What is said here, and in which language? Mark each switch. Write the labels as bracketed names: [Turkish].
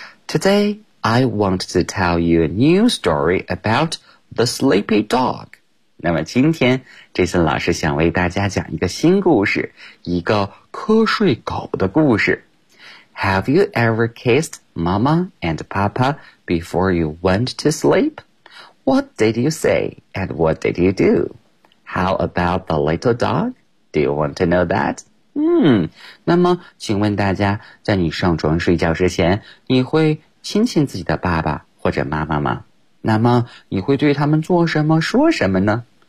[English] Today I want to tell you a new story about the sleepy dog。 [Chinese] 那么今天这次老师想为大家讲一个新故事，一个瞌睡狗的故事。 [English] Have you ever kissed Mama and Papa before you went to sleep? What did you say and what did you do? How about the little dog? Do you want to know that? [Chinese] 那么请问大家，在你上床睡觉之前，你会亲亲自己的爸爸或者妈妈吗？那么你会对他们做什么说什么呢？